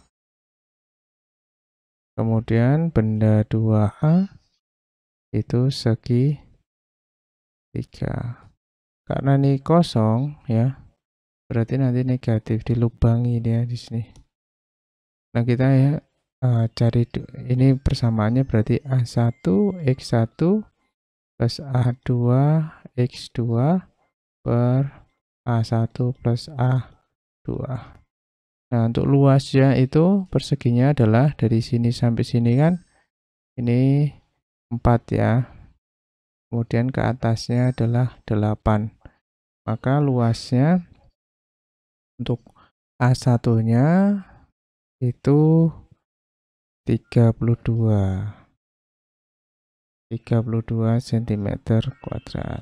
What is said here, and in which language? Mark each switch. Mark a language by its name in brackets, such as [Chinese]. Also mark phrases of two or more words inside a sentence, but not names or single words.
[Indonesian] Kemudian benda 2A itu segi 3. Karena ini kosong ya, berarti nanti negatif, dilubangi dia di sini. Nah, kita ya cari ini persamaannya, berarti A1 X1 plus A2 X2 per A1 plus A2. Nah, untuk luasnya itu perseginya adalah dari sini sampai sini kan, ini 4 ya. Kemudian ke atasnya adalah 8. Maka luasnya untuk A1-nya itu 32 cm kuadrat.